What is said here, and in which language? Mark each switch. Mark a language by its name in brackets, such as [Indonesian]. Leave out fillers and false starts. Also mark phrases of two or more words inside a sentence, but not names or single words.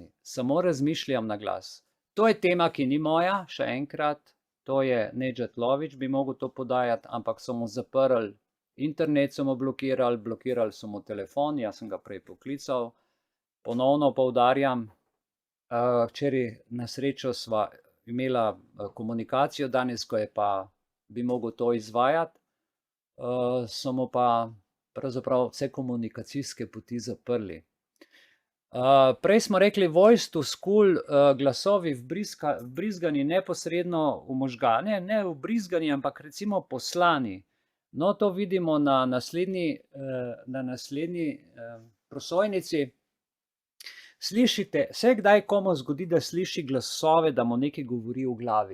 [Slovenian] Samo razmišljam na glas. To je tema, ki ni moja, še enkrat, to je Nedžad Lović, bi mogel to podajati, ampak so mu zaprli internet, so mu blokirali so mu telefon, jaz sem ga prej poklical, ponovno poudarjam, včeraj na srečo sva imela komunikacijo, danes, ko je pa bi mogel to izvajati, so mu pa pravzaprav vse komunikacijske poti zaprli. Prej smo rekli [English] voice to school, [Slovenian] glasovi vbrizgani neposredno v možgane, ne vbrizgani, ampak recimo poslani. No, to vidimo na naslednji prosojnici. Slišite, se kdaj komu zgodi, da sliši glasove, da mu nekaj govori v glavi?